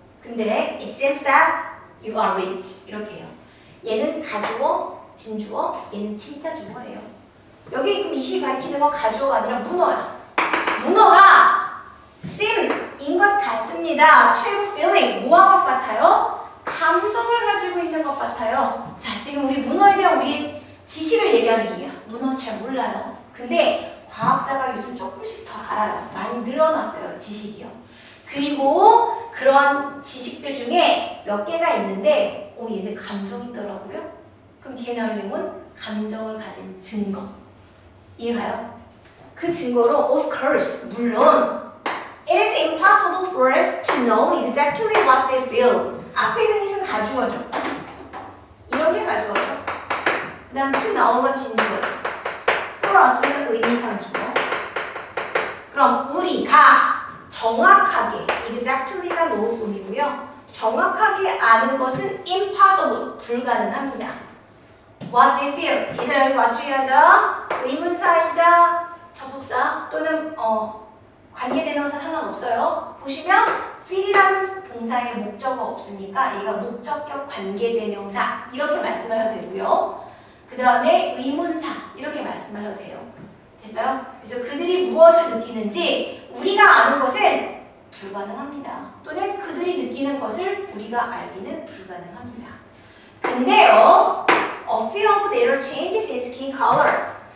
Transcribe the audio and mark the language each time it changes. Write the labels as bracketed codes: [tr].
[ko] 근데 [en] it seems that you are rich. [ko] 이렇게 해요. 얘는 가주어, 진주어, 얘는 진짜 주어예요. 여기 그럼 이시 가리키는 건 가주어가 아니라 문어야. 문어가 seem인 것 같습니다. [en] to have feeling. [ko] 뭐한 것 같아요? 감정을 가지고 있는 것 같아요. 자, 지금 우리 문어에 대한 우리 지식을 얘기하는 중이야. 문어 잘 몰라요. 근데 과학자가 요즘 조금씩 더 알아요. 많이 늘어났어요, 지식이요. 그리고 그런 지식들 중에 몇 개가 있는데 얘는 감정이 있더라고요. 그럼 뒤에 나올 내용은 감정을 가진 증거. 이해가요? 그 증거로 [en] of course, [ko] 물론 [en] it is impossible for us to know exactly what they feel. [ko] 앞에 있는 it은 가주어죠. 이런 게 가주어죠. 그 다음 [en] to know [ko] 가 진주어죠. [en] for us [ko] 는 의미상 주어. 그럼 우리가 정확하게 exactly가 노음이고요. 정확하게 아는 것은 impossible, 불가능합니다. [en] what they feel. [ko] 얘들아 여기 와주의하자. 의문사이자 접속사 또는 관계대명사 상관없어요. 보시면 feel이라는 동사의 목적어 없으니까 얘가 목적격 관계대명사 이렇게 말씀하셔도 되고요. 그 다음에 의문사 이렇게 말씀하셔도 돼요. 됐어요? 그래서 그들이 무엇을 느끼는지 우리가 아는 것은 불가능합니다. 또는 그들이 느끼는 것을 우리가 알기는 불가능합니다. 근데요, [en] a few of their changes in skin color.